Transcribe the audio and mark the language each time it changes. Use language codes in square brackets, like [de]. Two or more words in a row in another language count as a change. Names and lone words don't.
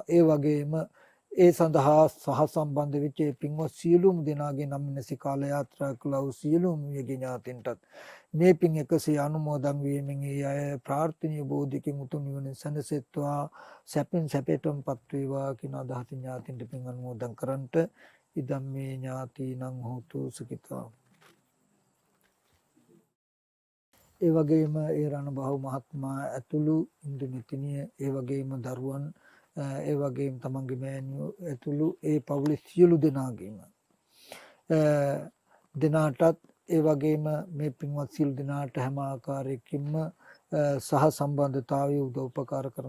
[si] ඒ වගේම ඒ සඳහා සහ සම්බන්ධ වෙච්ච පින්වත් සියලුම දෙනාගේ නම් නැසි කාල යාත්‍රා කළා වූ සියලුම මියගේ ඥාතීන්ටත් මේ පින් එකසේ අනුමෝදන් වීමෙන් ඒ අය ප්‍රාර්ථනීය බෝධිකින් උතුම් නිවන සැනසෙත්වා සැපෙන් සැපයටමපත් වේවා කියන අදහස ඥාතීන්ට පින් අනුමෝදන් කරන්ට [pi] ඉදම් මේ ඥාතීනං හෝතු සුඛිතා. [si] ඒ වගේම ඒ රණබාහු මහත්මයා ඇතුළු ඉන්දු මෙතිනිය ඒ වගේම දරුවන් ඒ වගේම තමන්ගේ මෑණියෝ ඇතුළු ඒ පවුලේ සියලු දෙනාටත් ඒ වගේම මේ පින්වත් සියලු දෙනාට හැම ආකාරයකින්ම සහ සම්බන්ධතාවයේ උදව්පකාර කරන